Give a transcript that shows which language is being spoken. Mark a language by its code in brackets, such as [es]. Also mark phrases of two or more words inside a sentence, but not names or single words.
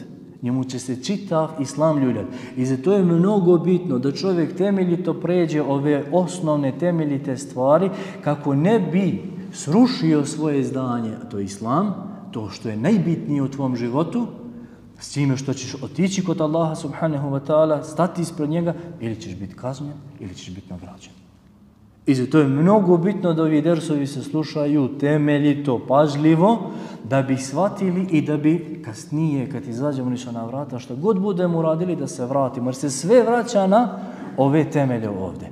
[bs] Njemu će se čitav islam ljuljati. I zato je mnogo bitno da čovjek temeljito pređe ove osnovne temeljite stvari kako ne bi srušio svoje zdanje, a to je islam, to što je najbitnije u tvom životu, s time što ćeš otići kod Allaha [ar] سبحانه وتعالى, [bs] stati ispred njega, ili ćeš biti kažnjen, ili ćeš biti nagrađen. I zato je mnogo bitno da ovi dersovi se slušaju temeljito, pažljivo, da bi shvatili i da bi kasnije, kad izađemo na vrata, što god budemo uradili, da se vratimo. Jer se sve vraća na ove temelje ovdje.